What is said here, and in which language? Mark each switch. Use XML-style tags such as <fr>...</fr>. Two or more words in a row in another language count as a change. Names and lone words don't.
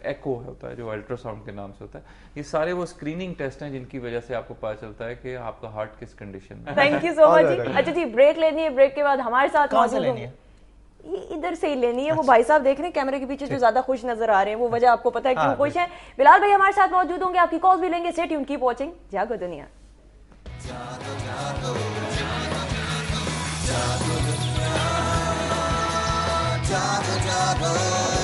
<hi>एको होता है जो अल्ट्रासाउंड के नाम से होता है। ये सारे वो</hi> <en>screening test</en> <hi>हैं जिनकी वजह से आपको पता चलता है कि आपका हार्ट किस कंडीशन में।</hi> <en>thank you so much जी।</en> <hi>अच्छा जी, ब्रेक लेनी है, ब्रेक के बाद हमारे साथ मौजूद होंगे, ये इधर से ही लेनी है। वो भाई साहब देख रहे हैं कैमरे के पीछे जो ज्यादा खुश नजर आ रहे हैं, वो वजह आपको पता है क्यों खुश है। बिलाल भाई हमारे साथ मौजूद होंगे, आपकी कॉल भी लेंगे।</hi> <en>stay tuned, keep watching जागो दुनिया।</en> <hi>जागो जागो जागो जागो दुनिया, जागो जागो।</hi>